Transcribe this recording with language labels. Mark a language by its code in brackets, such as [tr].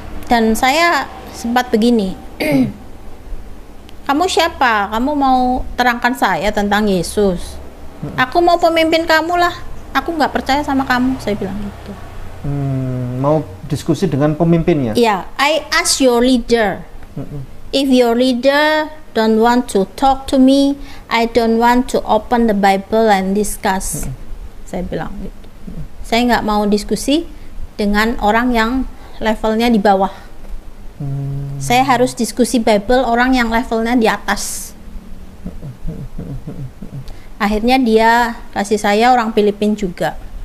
[id] Dan saya sempat begini, kamu siapa? Kamu mau terangkan saya tentang Yesus? Aku mau pemimpin kamu lah, aku nggak percaya sama kamu, saya bilang gitu. Mau diskusi dengan pemimpinnya? Ya, [en] I ask your leader. If your leader don't want to talk to me, I don't want to open the Bible and discuss. [id] Saya bilang gitu. Saya nggak mau diskusi dengan orang yang levelnya di bawah. Saya harus diskusi Bible orang yang levelnya di atas. Akhirnya dia kasih saya orang Filipina juga.